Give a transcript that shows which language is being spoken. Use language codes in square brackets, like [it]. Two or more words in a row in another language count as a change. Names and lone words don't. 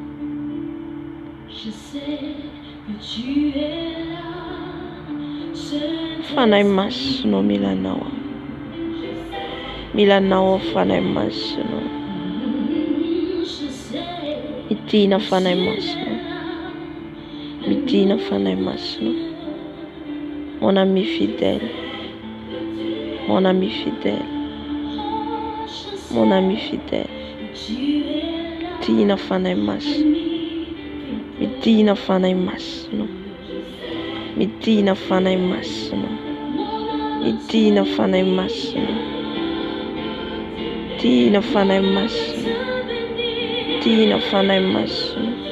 [mg] Fanahy masina milanao, milanao fanahy masina. Midina fanahy masina, midina fanahy masina. [fr] Mon ami fidèle, mon ami fidèle, mon ami fidèle. [mg] Midina fanahy masina, midina fanahy masina, midina fanahy masina, midina fanahy masina, midina fanahy masina, midina fanahy masina.